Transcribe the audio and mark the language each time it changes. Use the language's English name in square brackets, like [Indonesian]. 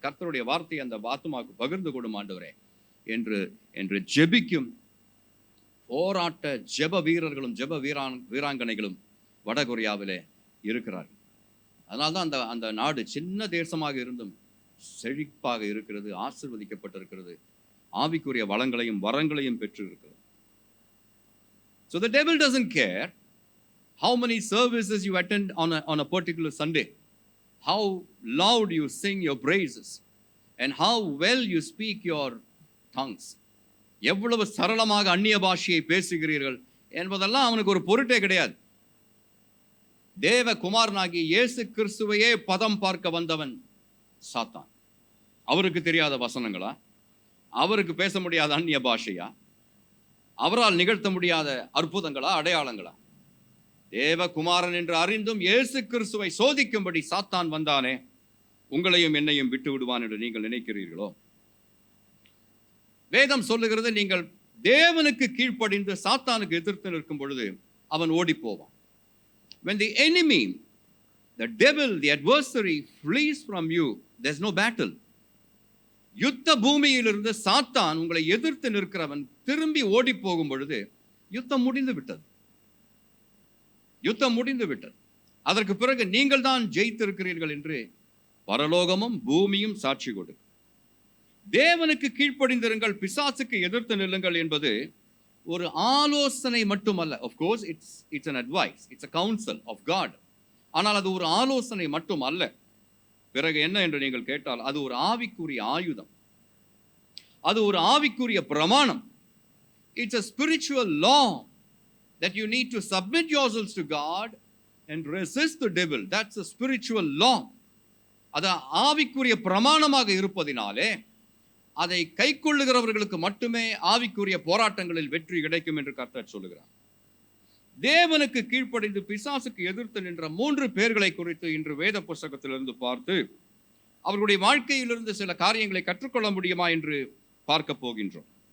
[Tamil] கர்த்தருடைய வார்த்தையை அந்த ஆத்துமாவுக்கு பகிர்ந்து கொடும் ஆண்டவரே என்று ஜெபிக்கும் போராட்ட ஜெப வீரர்களும் ஜெப வீராங்கனைகளும் வடகொரியாவிலே இருக்கிறார்கள். அதனால்தான் அந்த நாடு சின்ன தேசமாக இருந்தும் செழிப்பாக இருக்கிறது, ஆசீர்வதிக்கப்பட்டிருக்கிறது, ஆவிக்குரிய வளங்களையும் வரங்களையும் பெற்று இருக்கிறது. [English] So the devil doesn't care how many services you attend on a particular Sunday, how loud you sing your praises, and how well you speak your tongues. [Tamil] எவ்வளவு சரளமாக அந்நிய பாஷையை பேசுகிறீர்கள் என்பதெல்லாம் அவனுக்கு ஒரு பொருட்டே கிடையாது. தேவ குமாரனாகி இயேசு கிறிஸ்துவையே பதம் பார்க்க வந்தவன் சாத்தான். அவருக்கு தெரியாத வசனங்களா? அவருக்கு பேச முடியாத அந்நிய பாஷையா? அவரால் நிகழ்த்த முடியாத அற்புதங்களா, அடையாளங்களா? தேவகுமாரன் என்று அறிந்தும் இயேசு கிறிஸ்துவை சோதிக்கும்படி சாத்தான் வந்தானே, உங்களையும் என்னையும் விட்டு விடுவான் என்று நீங்கள் நினைக்கிறீர்களோ? வேதம் சொல்லுகிறது, நீங்கள் தேவனுக்கு கீழ்ப்படிந்து சாத்தானுக்கு எதிர்த்து நிற்கும் பொழுது அவன் ஓடி போவான். [English] When the enemy, the devil, the adversary flees from you, there's no battle. [Tamil] யுத்த பூமியிலிருந்து சாத்தான் உங்களை எதிர்த்து நிற்கிறவன் திரும்பி ஓடி போகும் பொழுது யுத்தம் முடிந்து விட்டது. யுத்தம் முடிந்து விட்டது. அதற்கு பிறகு நீங்கள் தான் ஜெயித்திருக்கிறீர்கள் என்று பரலோகமும் பூமியும் சாட்சி கொடு. தேவனுக்கு கீழ்ப்படிந்திருங்கள், பிசாசுக்கு எதிர்த்து நில்லுங்கள் என்பது ஒரு ஆலோசனை மட்டுமல்ல. [English] of course it's an advice, it's a counsel of God. [Tamil] ஆனால் அது ஒரு ஆலோசனை மட்டும் அல்ல. பிறகு என்ன என்று நீங்கள் கேட்டால், அது ஒரு ஆவிக்குரிய ஆயுதம், அது ஒரு ஆவிக்குரிய பிரமாணம். [English] It's a spiritual law that you need to submit yourselves to God and resist the devil. That's a spiritual law. [Tamil] அது ஆவிக்குரிய பிரமாணமாக இருப்பதினாலே அதை கைக்கொள்ளுகிறவர்களுக்கு மட்டுமே ஆவிக்குரிய போராட்டங்களில் வெற்றி கிடைக்கும் என்று கர்த்தர் சொல்லுகிறார். தேவனுக்கு கீழ்ப்படிந்து பிசாசுக்கு எதிர்த்து நின்ற 3 பேர்களை குறித்து இன்று வேத புஸ்தகத்திலிருந்து பார்த்து அவர்களுடைய வாழ்க்கையிலிருந்து சில காரியங்களை கற்றுக்கொள்ள முடியுமா என்று பார்க்க போகின்றோம்.